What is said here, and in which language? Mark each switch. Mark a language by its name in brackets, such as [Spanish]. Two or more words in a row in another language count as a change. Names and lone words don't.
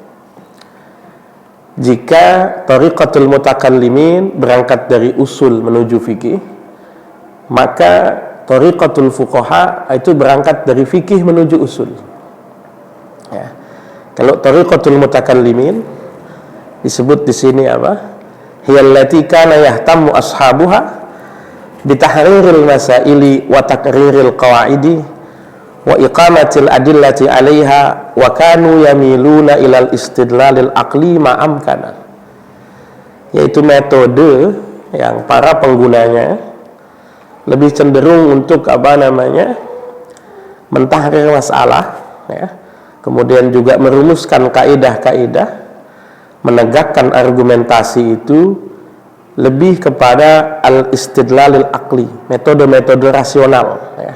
[Indonesian] Jika Thariqatul Mutakallimin berangkat dari usul menuju fikih, maka Thariqatul Fuqaha itu berangkat dari fikih menuju usul. Ya. Kalau Thariqatul Mutakallimin disebut di sini apa? [Arabic] هي التي كان يهتم أصحابها بتحرير المسائل وتقرير القواعد وإقامة الأدلة عليها وكانوا يميلون إلى الاستدلال العقلي ما أمكن. [Indonesian] Yaitu metode yang para penggunanya lebih cenderung untuk mentahrir masalah, ya. Kemudian juga merumuskan kaidah-kaidah, menegakkan argumentasi itu lebih kepada [Arabic] الاستدلال العقلي, [Indonesian] metode-metode rasional, ya.